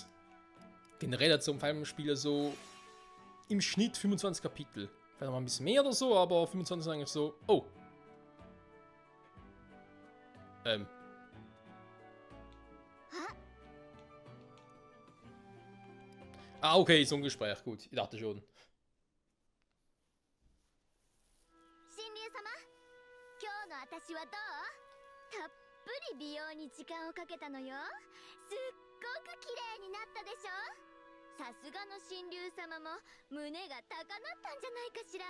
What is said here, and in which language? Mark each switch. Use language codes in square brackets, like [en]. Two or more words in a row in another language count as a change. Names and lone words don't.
[de] Generell zum Spiel so im Schnitt 25 Kapitel. Vielleicht noch mal ein bisschen mehr oder so, aber 25 ist eigentlich so. Oh. Ah, okay, so ein Gespräch. Gut, ich dachte schon. [ja] 私はどう？たっぷり美容に時間をかけたのよ。すっごく綺麗になったでしょ。さすがの神竜様も胸が高鳴ったんじゃないかしら。